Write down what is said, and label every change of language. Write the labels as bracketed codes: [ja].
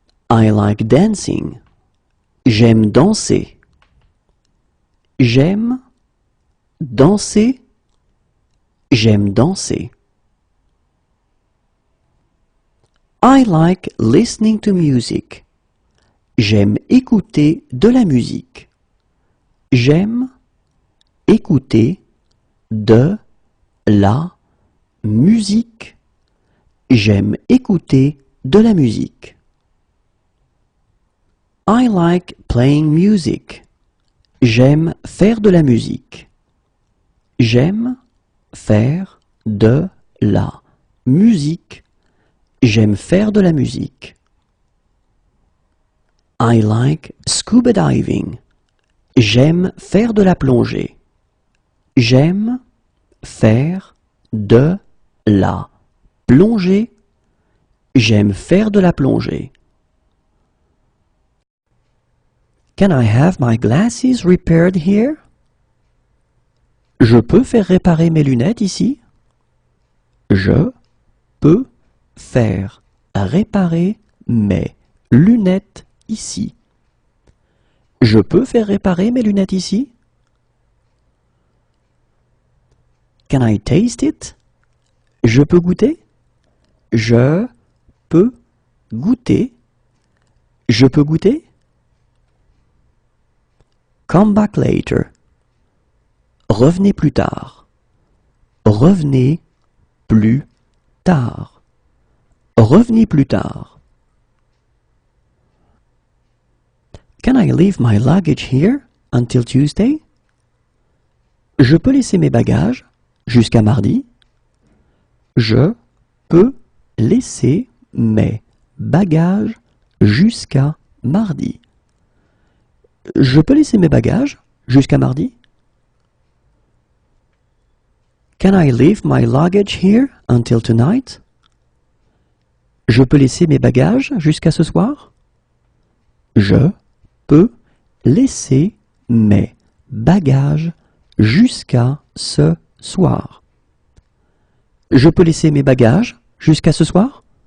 [en] I like dancing. [fr] J'aime danser. J'aime danser. J'aime danser. [en] I like listening to music. [fr] J'aime écouter de la musique. J'aime écouter de la musique. J'aime écouter de la musique. [en] I like playing music. [fr] J'aime faire de la musique. J'aime faire de la musique. J'aime faire de la musique. [en] I like scuba diving. [fr] J'aime faire de la plongée. J'aime faire de la plongée. J'aime faire de la plongée. [en] Can I have my glasses repaired here? [fr] Je peux faire réparer mes lunettes ici? Je peux faire réparer mes lunettes ici. Je peux faire réparer mes lunettes ici? [en] Can I taste it? [fr] Je peux goûter? Je peux goûter? Je peux goûter? [en] Come back later. [fr] Revenez plus tard. Revenez plus tard. Revenez plus tard. [en] Can I leave my luggage here until Tuesday? [fr] Je peux laisser mes bagages jusqu'à mardi? Je peux laisser mes bagages jusqu'à mardi. Je peux laisser mes bagages jusqu'à mardi? [en] Can I leave my luggage here until tonight? [fr] Je peux laisser mes bagages jusqu'à ce soir? Je peux laisser mes bagages jusqu'à ce soir. Je peux laisser mes bagages jusqu'à ce soir?